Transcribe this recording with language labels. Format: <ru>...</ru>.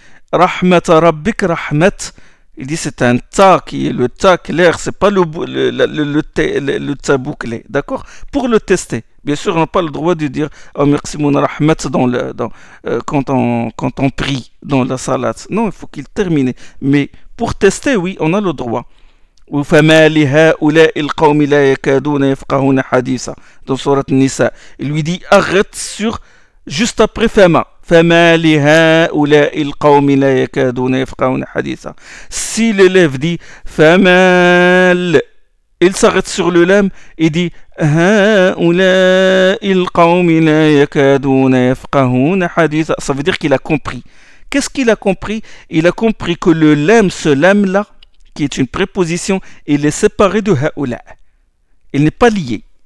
<ar>Rahmat rabbik rahmat.</ar> <fr>Il dit c'est un ta qui est le ta clair, c'est pas le ta bouclé. D'accord ? Pour le tester. Bien sûr, on n'a pas le droit de dire oh merci mon rahmat quand on prie dans la salat. Non, il faut qu'il termine. Mais pour tester, oui, on a le droit.</fr> <ar>وفما لهؤلاء القوم لا يكادون يفقهون حديثا</ar> <fr>dans sourate An-Nisa. Il lui dit arrête sur juste après fama.</fr> <ar>فما لهؤلاء القوم لا يكادون يفقهون حديثا.</ar> <fr>Si l'élève dit fama, il s'arrête sur le lam et dit</fr> <ar>هؤلاء القوم لا يكادون يفقهون حديثا.</ar> <fr>Ça veut dire qu'il a compris. Qu'est-ce qu'il a compris? Il a compris que le lam, ce lam là qui est une préposition, il est séparé de ha'oula. Il n'est pas lié.</fr>